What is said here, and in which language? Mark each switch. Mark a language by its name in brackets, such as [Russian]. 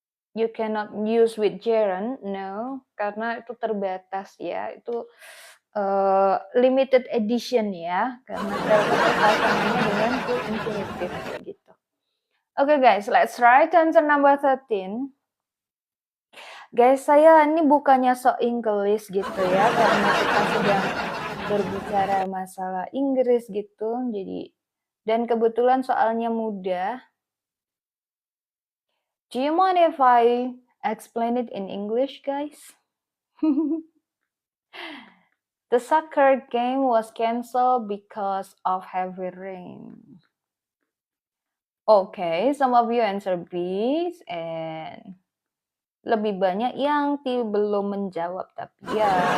[English] You cannot use with gerund, [Indonesian] no, karena itu terbatas ya, itu limited edition ya, karena itu pasangannya dengan to infinitive kayak gitu. [English] Okay guys, let's try answer number 13. [Indonesian] Guys, saya ini bukannya so English gitu ya, karena kita sedang berbicara masalah Inggris gitu, jadi dan kebetulan soalnya mudah. [English] Do you mind if I explain it in English, guys? The soccer game was cancelled because of heavy rain. Okay, some of you answer B, and [Indonesian] lebih banyak yang belum menjawab tapi ya.